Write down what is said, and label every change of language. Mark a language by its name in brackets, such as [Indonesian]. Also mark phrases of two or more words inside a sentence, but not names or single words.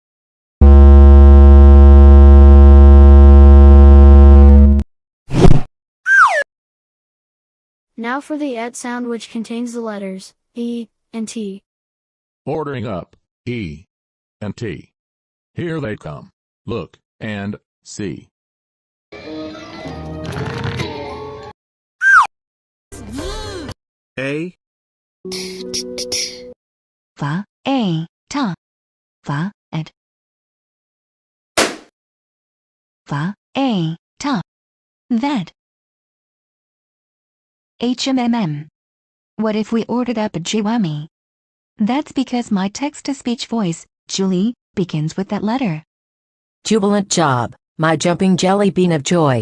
[English] Now for the et sound, which contains the letters E and T. Ordering up, E and T. Here they come. Look and see. A. Fa, A, ta. Fa, et. Fa, A, ta. That. HMMM. What if we ordered up a Whammy? That's because my text-to-speech voice, Julie, begins with that letter. Jubilant job, my jumping jelly bean of joy.